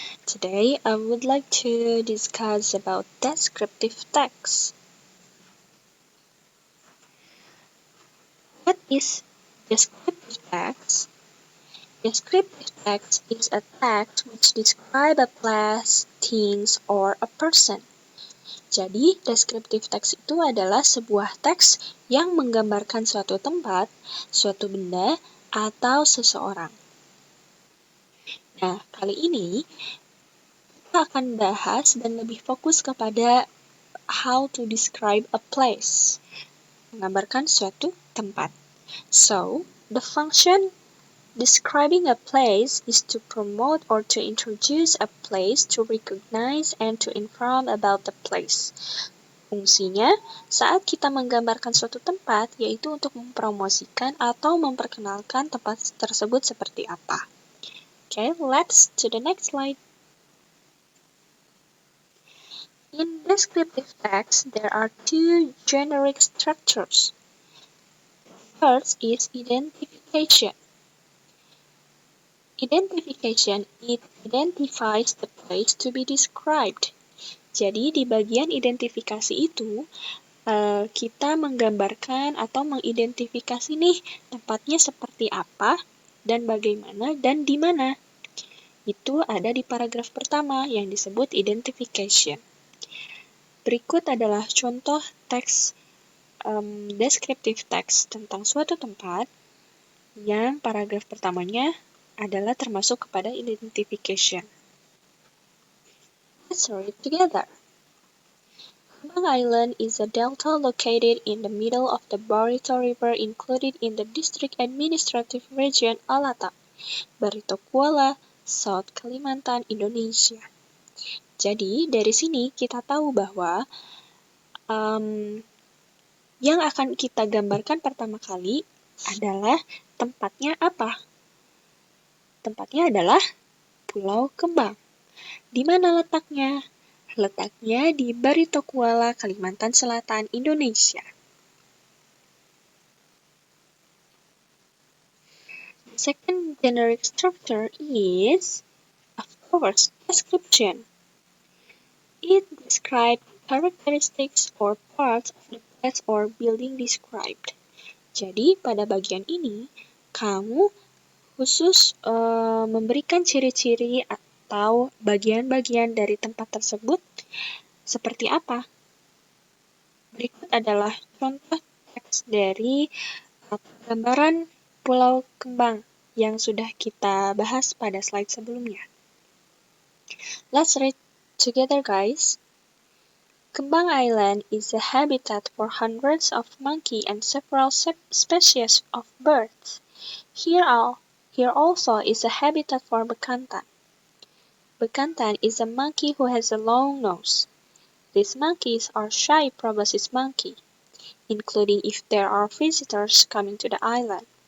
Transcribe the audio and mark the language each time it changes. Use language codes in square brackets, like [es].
[en] Today I would like to discuss about descriptive text. What is descriptive text? Descriptive text is a text which describe a place, things, or a person. [id] Jadi, descriptive text itu adalah sebuah teks yang menggambarkan suatu tempat, suatu benda, atau seseorang. Nah, kali ini kita akan bahas dan lebih fokus kepada [en] how to describe a place, [id] menggambarkan suatu tempat. [en] So, the function describing a place is to promote or to introduce a place, to recognize and to inform about the place. [id] Fungsinya, saat kita menggambarkan suatu tempat, yaitu untuk mempromosikan atau memperkenalkan tempat tersebut seperti apa. [en] Okay, let's to the next slide. In descriptive text, there are two generic structures. First is identification. Identification, it identifies the place to be described. [id] Jadi di bagian identifikasi itu, kita menggambarkan atau mengidentifikasi nih tempatnya seperti apa, dan bagaimana, dan di mana. Itu ada di paragraf pertama yang disebut identification. Berikut adalah contoh teks descriptive text tentang suatu tempat yang paragraf pertamanya adalah termasuk kepada identification. [en] Let's read together. Kembang Island is a delta located in the middle of the Barito River included in the District Administrative Region Alata, Barito Kuala, South Kalimantan, Indonesia. [id] Jadi, dari sini kita tahu bahwa yang akan kita gambarkan pertama kali adalah tempatnya apa? Tempatnya adalah Pulau Kembang. Di mana letaknya? Letaknya di Barito Kuala, Kalimantan Selatan, Indonesia. [en] The second generic structure is, of course, description. It describes characteristics or parts of the place or building described. [id] Jadi, pada bagian ini, kamu khusus memberikan ciri-ciri atau bagian-bagian dari tempat tersebut seperti apa. Berikut adalah contoh teks dari gambaran Pulau Kembang yang sudah kita bahas pada slide sebelumnya. [en] Let's read together, guys. Kembang Island is a habitat for hundreds of monkey and several species of birds. Here also is a habitat for bekantan. Bekantan is a monkey who has a long nose. These monkeys are shy proboscis monkey, including if there are visitors coming to the island.